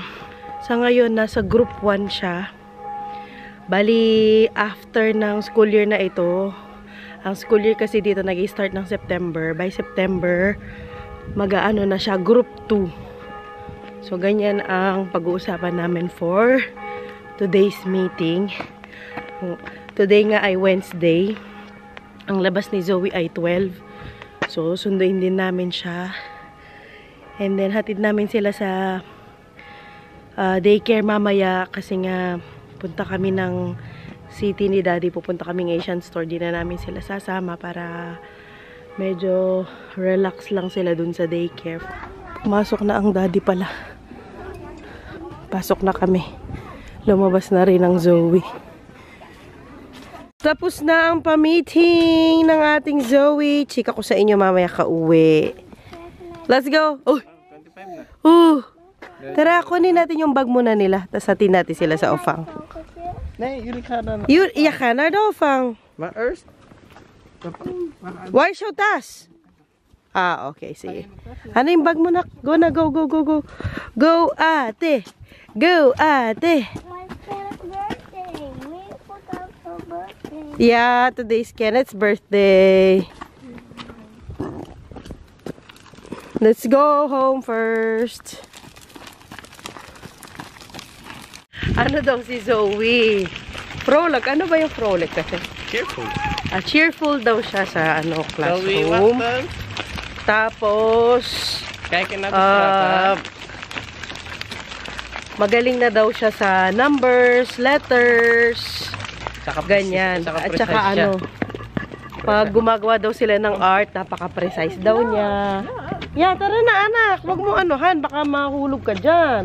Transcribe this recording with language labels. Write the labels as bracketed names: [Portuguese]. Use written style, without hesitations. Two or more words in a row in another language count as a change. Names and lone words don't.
[Filipino] Sa ngayon, nasa group 1 siya. Bali, after ng [English] school year [Filipino] na ito, ang [English] school year [Filipino] kasi dito nag-start ng September. [English] By September, [Filipino] mag-aano na siya, group 2. So, ganyan ang pag-uusapan namin [English] for today's meeting. [Filipino] Today nga ay Wednesday. Ang labas ni Zoe ay 12. So, sunduin din namin siya. [English] And then, [Filipino] hatid namin sila sa daycare mamaya kasi nga punta kami ng city ni Daddy. Pupunta kaming Asian store. Di na namin sila sasama para medyo relax lang sila dun sa daycare. Pumasok na ang Daddy pala. Pasok na kami. Lumabas na rin ang Zoe. Tapos na ang pa-meeting ng ating Zoe. Chika ko sa inyo mamaya ka-uwi. [English] Let's go! Oh! [Filipino] 25 na. Tara, kunin natin yung bag muna nila. Tapos hatin natin sila sa Ofang. [Dutch] Nee, jullie gaan dan... Ja, ga naar de Ofang. Maar eerst... Waar is jouw tas? Ah, okay, sige. [Filipino] Ano yung bag mo na? [English] Go na, go, go, go, go. Go, ate. Go, ate. My Kenneth's birthday. We put up for birthday. Yeah, today's Kenneth's birthday. Let's go home first. [Filipino] Ano daw si Zoe? Frolic. Ano ba yung frolic kasi? Cheerful. Cheerful daw siya sa Zoe, classroom. [Dutch] wat dan? [Filipino] Tapos, [Dutch] Kijken naar de straat. [Filipino] magaling na daw siya sa numbers, letters, ganyan. At saka pag gumagawa daw sila ng art, napaka-precise daw niya. Yeah, tara na anak. Huwag mo baka mahulog ka dyan.